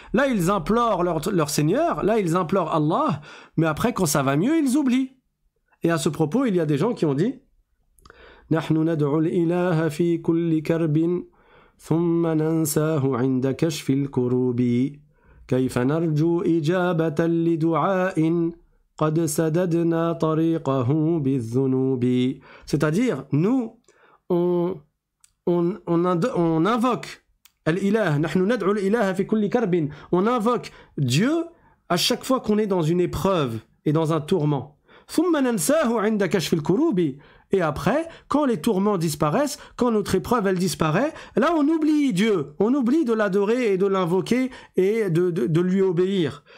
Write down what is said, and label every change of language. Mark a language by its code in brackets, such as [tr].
[fr] Là, ils implorent leur Seigneur, là, ils implorent Allah, mais après, quand ça va mieux, ils oublient. Et à ce propos, il y a des gens qui ont dit « [ar] Nahnu nad'u al-ilaha fi kulli karbin, thumma nansahu 'inda kashfil kurubi. كيف نرجو إجابة لدعاء قد سددنا طريقه بالذنوب. [fr] C'est-à-dire, nous, on invoque Al-Ilah, [ar] نحن ندعو الإله في كل كرب. [fr] On invoque Dieu à chaque fois qu'on est dans une épreuve et dans un tourment. [ar] ثم ننساه عند كشف الكروب. [fr] Et après, quand les tourments disparaissent, quand notre épreuve elle disparaît, là on oublie Dieu, on oublie de l'adorer et de l'invoquer et de lui obéir.